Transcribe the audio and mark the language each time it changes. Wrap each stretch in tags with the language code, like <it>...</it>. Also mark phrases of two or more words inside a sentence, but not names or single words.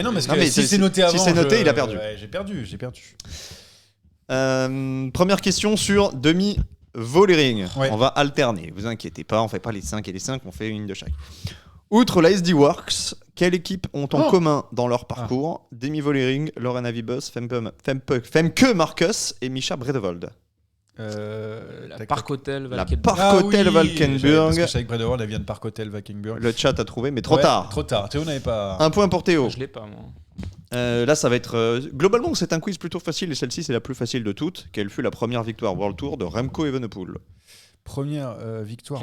<fr>Mais non, parce que si c'est noté avant, si c'est noté, il a perdu. J'ai perdu. Première question sur Demi Vollering. Ouais. On va alterner. Vous inquiétez pas, on fait pas les 5 et les 5, on fait une de chaque. Outre la SD Works, Quelle équipe ont en commun dans leur parcours Demi Vollering, Lorena Wiebes, Femke Marcus et Mischa Bredevold? La Park Hotel La Valkenburg. Park Hotel Parce Valkenburg. que je savais que Bredevoort, elle vient de Park Hotel Valkenburg. Le chat a trouvé, mais trop Ouais, tard. Trop tard. Théo n'avait pas. Un point pour Théo. Je l'ai pas, moi. Là, ça va être. Globalement, c'est un quiz plutôt facile et celle-ci, c'est la plus facile de toutes. Quelle fut la première victoire World Tour de Remco Evenepoel? Première victoire</fr>